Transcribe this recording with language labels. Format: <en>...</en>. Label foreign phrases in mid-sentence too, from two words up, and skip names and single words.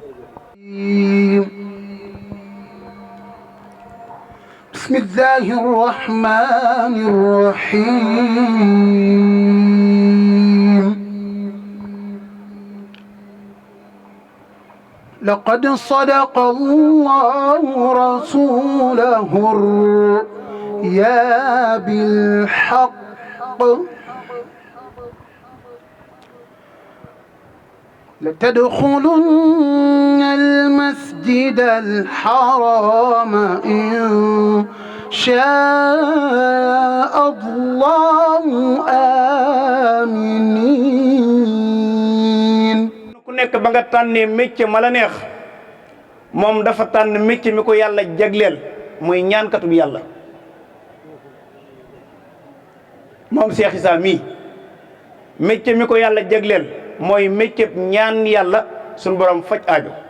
<ar>بسم الله الرحمن الرحيم لقد صدق الله رسوله الرؤيا بالحق لتدخلن المسجد الحرام إن شاء الله آمنين</ar> <wo>ku nekk ba nga tànnee métier ma la neex moom dafa tànn métier mi ko yàlla jagleel muy ñaankatu bi yàlla moom Cheikh Issa mii métier mi ko yàlla jagleel mooy métier ñaan yàlla suñu borom faj aajo</wo>